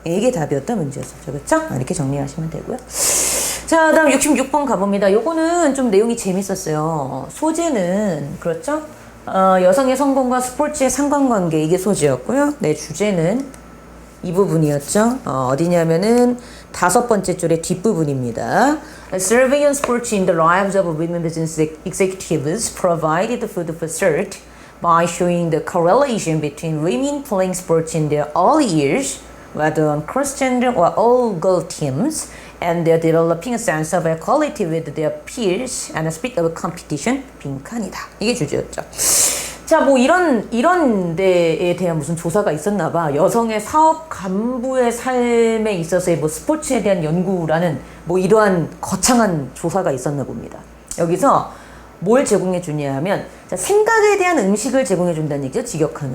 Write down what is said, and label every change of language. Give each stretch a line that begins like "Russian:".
Korean: 이게 답이었던 문제였었죠. 그렇죠? 이렇게 정리하시면 되고요. 자, 다음 66번 가봅니다. 요거는 좀 내용이 재밌었어요. 소재는 그렇죠? 여성의 성공과 스포츠의 상관관계, 이게 소재였고요. 주제는 이 부분이었죠. 어디냐면은 다섯 번째 줄의 뒷부분입니다.
English: Survey on sports in the lives of women business executives provided food for thought by showing the correlation between women playing sports in their early years, whether on cross-gender or all-girl teams, and they're developing a sense of equality with their peers and a spirit of competition.
Korean: 빈칸이다. 이게 주제였죠. 자, 뭐 이런 데에 대한 무슨 조사가 있었나 봐. 여성의 사업 간부의 삶에 있어서의 뭐 스포츠에 대한 연구라는 뭐 이러한 거창한 조사가 있었나 봅니다. 여기서 뭘 제공해 주냐 하면, 자, 생각에 대한 음식을 제공해 준다는 얘기죠. 직역하는.